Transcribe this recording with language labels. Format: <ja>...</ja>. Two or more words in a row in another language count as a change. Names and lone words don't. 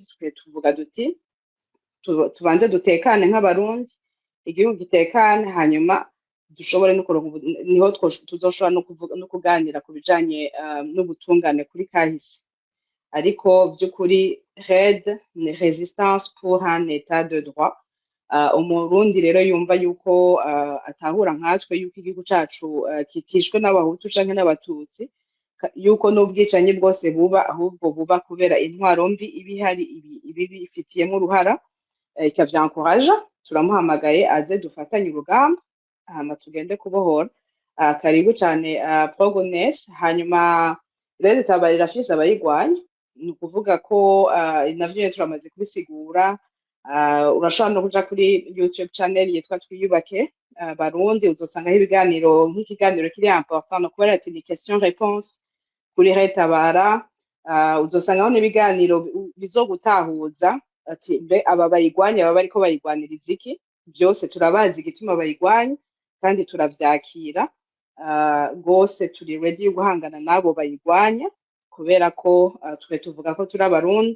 <rn>Twe tuvuga duti tubanze dutekane nk'abarundi, igihugu gitekane, hanyuma dushobore no kuronka, niho tuzoshobora no kuganira ku bijanye n'ubutungane kuri kahise. Ariko by'ukuri RED ni</rn> <fr>resistance pour un état de droit.</fr> <rn>Umurundi rero yumva yuko atahura nkatwe yuko igihugu cacu kikishwe n'abahutu canke n'abatutsi, yuko n'ubwicanyi bwose buba ahubwo buba kubera intwaro mbi ibihari ibi bifitiyemo uruhara, ikavyankoraje. Turamuhamagaye aze dufatanye urugamba hama tugende kubohora. Karibu cyane Progones. Hanyuma Red Tabara irafise abayigwanya, ni ukuvuga ko navyo nyene turamaze kubisigura. Urashobora no kuja kuri YouTube channel yitwa Twiyubake Barundi, uzosangaho ibiganiro, nk'ikiganiro kiri important no kubera ati ni</rn> <fr>question réponse</fr> <rn>kuri Red Tabara. Uzosangaho n'ibiganiro bizogutahuza ati mbe aba bayigwanya baba bariko bayigwaniriza iki. Byose turabazi igituma bayigwanya kandi turavyakira gose, turi ready yo guhangana nabo bayigwanya, kubera ko twe tuvuga ko turi abarundi.</rn>